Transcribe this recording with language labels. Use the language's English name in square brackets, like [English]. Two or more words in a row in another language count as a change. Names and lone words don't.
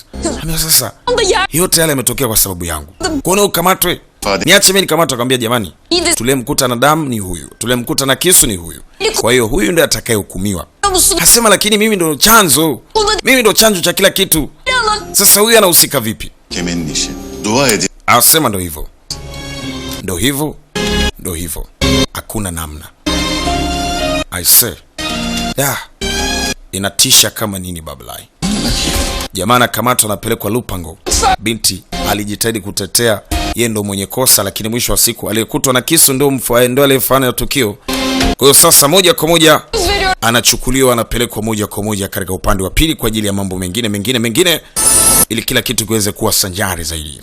[Swahili] Sasa yote yale yametokea kwa sababu yangu. Kuona ukamatwe, niache mimi nikamatwe. Akamwambia jamani, tulemkuta na damu ni huyu, tulemkuta na kisu ni huyu, kwa hiyo huyu ndiye atakayehukumiwa. Asema lakini mimi ndo chanzo, mimi ndo chanzo cha kila kitu. Sasa huyu anahusika vipi? [Turkish] Kemenin işi. Dua edin. [Swahili] Asema ndo hivyo. Hakuna namna. [English] I say. [Swahili] Inatisha kama nini bablai. Jamaa anakamatwa, anapelekwa Lupango. Binti alijitahidi kutetea yeye ndo mwenye kosa, lakini mwisho wa siku aliyekutwa na kisu ndo aliyefanya tukio. Kwa hiyo sasa moja kwa moja anachukuliwa, anapelekwa moja kwa moja katika upande wa pili kwa ajili ya mambo mengine ili kila kitu kiweze kuwa sanjari zaidi.